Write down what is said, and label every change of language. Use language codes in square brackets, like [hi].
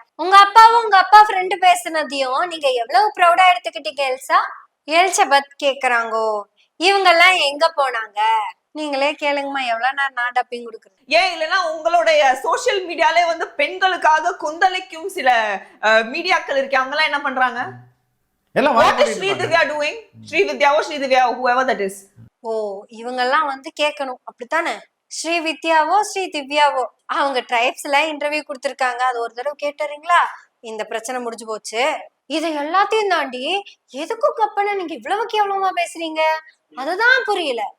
[ta] உங்க அப்பாவும் உங்க அப்பா ஃப்ரெண்டு பேசுனதையும் நீங்க எவ்வளவு ப்ரௌடா எடுத்துக்கிட்டீங்க எல்சா? எலிசபெத் கேக்குறாங்கோ, இவங்க எல்லாம் எங்க போனாங்க? நீங்களே கேளுங்கம்மா, எவ்வளவு நேரம் நான் டப்பிங் கொடுக்குறேன். ஏன் இல்லைன்னா உங்களுடைய சோசியல் மீடியாலே வந்து பெண்களுக்காக கொந்தளிக்கும் சில மீடியாக்கள் இருக்கு, அவங்க எல்லாம் என்ன பண்றாங்க? [en] What is Srividya doing? Srividyaவோ Sridivya whoever that is. [ta] ஓ இவங்கெல்லாம் வந்து கேட்கணும் அப்படித்தானே? ஸ்ரீவித்யாவோ ஸ்ரீ திவ்யாவோ அவங்க ட்ரைப்ஸ்ல இன்டர்வியூ கொடுத்திருக்காங்க, அது ஒரு தடவை கேட்டுறீங்களா? இந்த பிரச்சனை முடிஞ்சு போச்சு. இதை எல்லாத்தையும் தாண்டி எதுக்கும் கப்பன நீங்க இவ்வளவு கேவலமா பேசுறீங்க, அதுதான் புரியல.